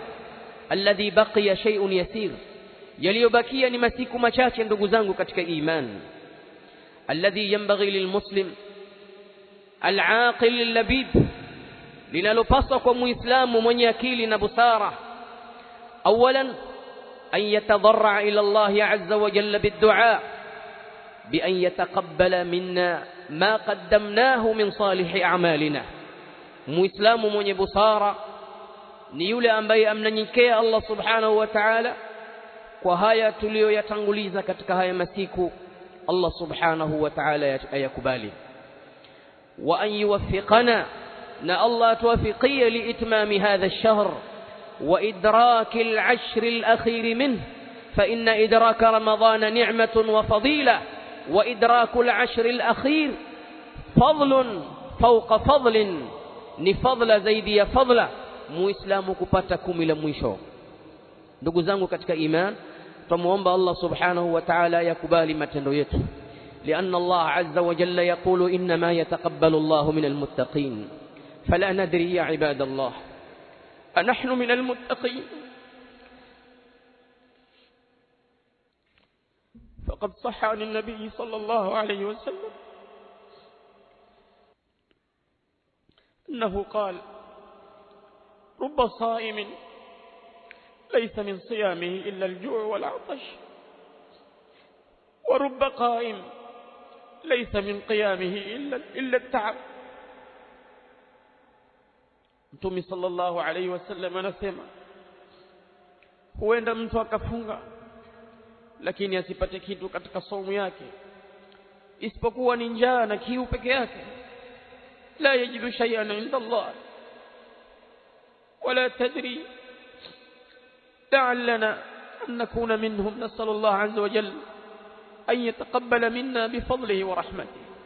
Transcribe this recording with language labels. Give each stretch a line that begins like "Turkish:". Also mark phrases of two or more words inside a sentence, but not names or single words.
Arabic: الذي بقي شيء يسير,
Swahili: yaliyobakia ni masiku machache ndugu zangu katika iman.
Arabic: الذي ينبغي للمسلم العاقل اللبيب,
Swahili: linalopaswa kwa muislamu mwenye akili na busara.
Arabic: أولاً أن يتضرع إلى الله عز وجل بالدعاء بأن يتقبل منا ما قدمناه من صالح أعمالنا.
Swahili: muislamu mwenye busara ni yule ambaye amnyenyekea Allah
Arabic: سبحانه وتعالى
Swahili: kwa haya tuliyoyatanguliza katika haya masiku. Allah
Arabic: سبحانه وتعالى
Swahili: ayakubali.
Arabic: وأن يوفقنا,
Swahili: na Allah tuwafiqie
Arabic: لإتمام هذا الشهر وإدراك العشر الأخير منه، فإن إدراك رمضان نعمة وفضيلة، وإدراك العشر الأخير فضل فوق فضل,
Swahili: ni fadla zaidi ya fadla muislamu kupata 10 la mwisho. ndugu zangu katika iman, tumuomba Allah
Arabic: سبحانه وتعالى
Swahili: yakubali matendo yetu,
Arabic: لأن الله عز وجل يقول إنما يتقبل الله من المتقين. فلا ندري يا عباد الله أنحن من المتقين؟ فقد صح عن النبي صلى الله عليه وسلم أنه قال: رب صائم ليس من صيامه إلا الجوع والعطش، ورب قائم ليس من قيامه إلا التعب.
Swahili: Mtume
Arabic: صلى الله عليه وسلم
Swahili: anasema, huenda mtu akafunga lakini asipate kitu katika saumu yake isipokuwa ni njaa na kiu peke yake.
Arabic: لا يجد شيئاً عند الله ولا تدري لعلنا أن نكون منهم. نسأل الله عز وجل أن يتقبل منا بفضله ورحمته.